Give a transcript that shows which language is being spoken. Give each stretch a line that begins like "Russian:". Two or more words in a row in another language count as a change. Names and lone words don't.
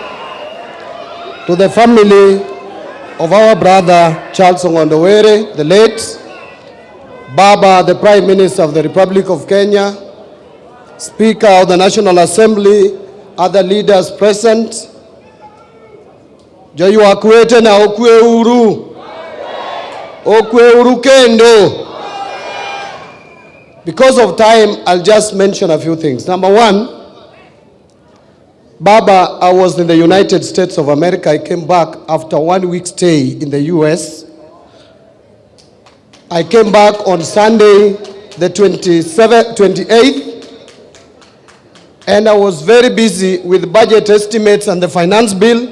English: To the family of our brother Charles Ongo'Ndo, the late, Baba, the Prime Minister of the Republic of Kenya, Speaker of the National Assembly, other leaders present,
Luo (Kenya and Tanzania): Joyu akwete na okwe uru kendo.
English: Because of time, I'll just mention a few things. Number one, Baba, I was in the United States of America. I came back after 1 week stay in the US. I came back on Sunday, the 28th, and I was very busy with budget estimates and the finance bill.